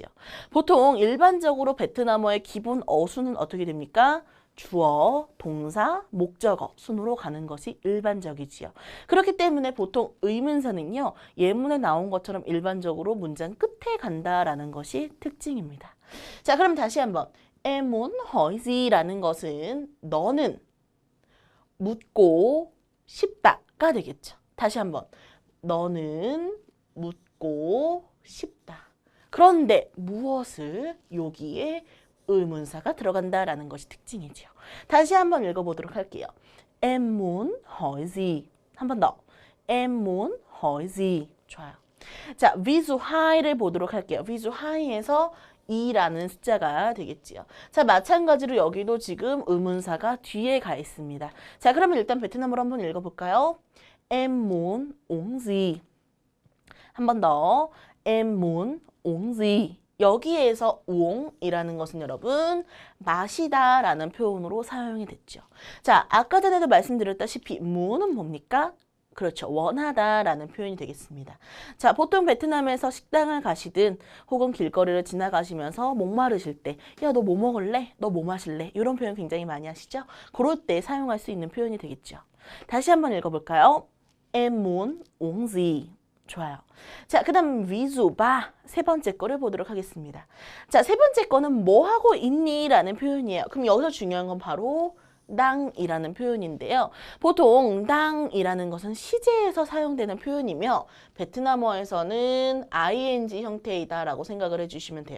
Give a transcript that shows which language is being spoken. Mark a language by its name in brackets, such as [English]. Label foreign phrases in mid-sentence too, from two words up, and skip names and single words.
[Korean] 보통 일반적으로 베트남어의 기본 어순은 어떻게 됩니까? 주어, 동사, 목적어 순으로 가는 것이 일반적이지요. 그렇기 때문에 보통 의문사는요, 예문에 나온 것처럼 일반적으로 문장 끝에 간다라는 것이 특징입니다. 자, 그럼 다시 한번 [Vietnamese] em muốn hỏi gì [Korean] 라는 것은 너는 묻고 싶다가 되겠죠. 다시 한번 너는 묻고 싶다. 그런데 무엇을 여기에 의문사가 들어간다라는 것이 특징이죠. 다시 한번 읽어보도록 할게요. [Vietnamese] Em muốn hỏi gì? [Korean] 한 번 더. [Vietnamese] Em muốn hỏi gì? [Korean] 좋아요. 자, visu 2를 보도록 할게요. visu 2에서 2라는 숫자가 되겠지요. 자, 마찬가지로 여기도 지금 의문사가 뒤에 가 있습니다. 자, 그러면 일단 베트남어로 한번 읽어볼까요? [Vietnamese] Em muốn uống gì? [Korean] 한 번 더. [Vietnamese] Em muốn uống gì? [Korean] 여기에서 우옹이라는 것은 여러분 마시다 라는 표현으로 사용이 됐죠. 자, 아까 전에도 말씀드렸다시피 무는 뭡니까? 그렇죠. 원하다 라는 표현이 되겠습니다. 자, 보통 베트남에서 식당을 가시든 혹은 길거리를 지나가시면서 목마르실 때 야, 너 뭐 먹을래? 너 뭐 마실래? 이런 표현 굉장히 많이 하시죠? 그럴 때 사용할 수 있는 표현이 되겠죠. 다시 한번 읽어볼까요? [Vietnamese] Em muốn uống gì? [Korean] 좋아요. 자, 그 다음 위주 바 세 번째 거를 보도록 하겠습니다. 자, 세 번째 거는 뭐 하고 있니? 라는 표현이에요. 그럼 여기서 중요한 건 바로 당이라는 표현인데요. 보통 당이라는 것은 시제에서 사용되는 표현이며 베트남어에서는 ing 형태이다라고 생각을 해주시면 돼요.